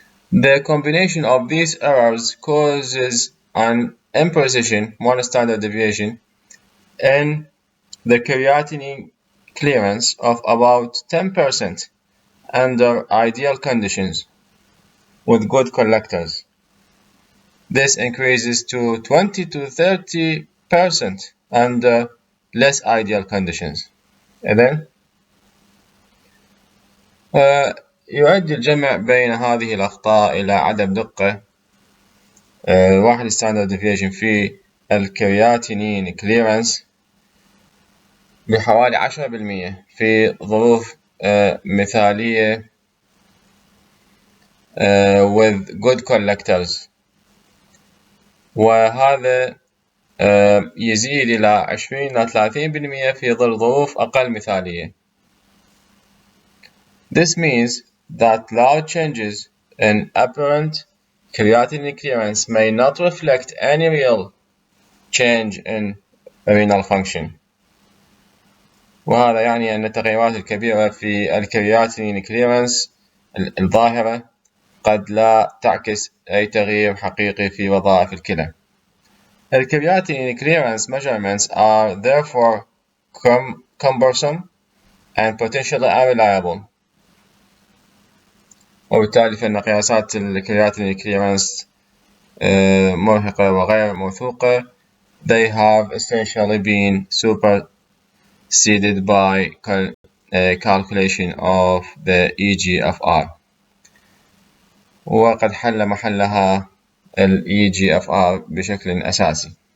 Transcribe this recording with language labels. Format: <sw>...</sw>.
<en>The combination of these errors causes an imprecision, one standard deviation, in the creatinine clearance of about 10% under ideal conditions with good collectors. This increases to 20 to 30% under less ideal conditions.</en> <ar>إذن يؤدي الجمع بين هذه الأخطاء إلى عدم دقة واحد standard deviation في الكرياتينين clearance بحوالي 10% في ظروف مثالية</ar> <en>with good collectors،</en> <ar>وهذا يزيد إلى 20 إلى 30% في ظروف أقل مثالية.</ar> <en>This means that large changes in apparent creatinine clearance may not reflect any real change in renal function.</en> <ar>وهذا يعني أن التغيرات الكبيرة في الكرياتينين clearance الظاهرة قد لا تعكس أي تغيير حقيقي في وظائف الكلى.</ar> <en>The creatinine clearance measurements are therefore cumbersome and potentially unreliable.</en> <ar>وبالتالي فإن قياسات الكرياتينين clearance مرهقة وغير موثوقة.</ar> <en>They have essentially been superseded by calculation of the EGFR.</en> <ar>وقد حل محلها ال EGFR بشكل أساسي.</ar>